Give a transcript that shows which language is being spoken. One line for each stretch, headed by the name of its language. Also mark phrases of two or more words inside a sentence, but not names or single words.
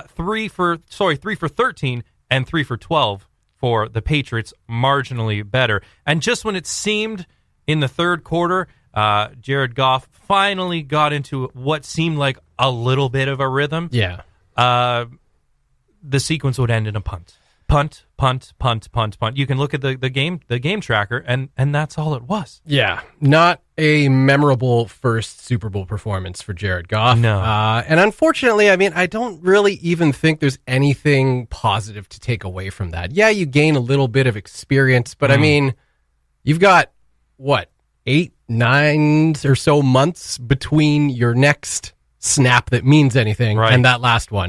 English: 3 for 13 and 3 for 12 for the Patriots, marginally better. And just when it seemed in the third quarter, Jared Goff finally got into what seemed like a little bit of a rhythm. Yeah. The sequence would end in a punt. Punt, punt, punt, punt, punt. You can look at the game tracker, and that's all it was. Yeah, not a memorable first Super Bowl performance for Jared Goff. No. And unfortunately, I mean, I don't really even think there's anything positive to take away from that. Yeah, you gain a little bit of experience, but I mean, you've got, 8, 9 or so months between your next snap that means anything and that last one.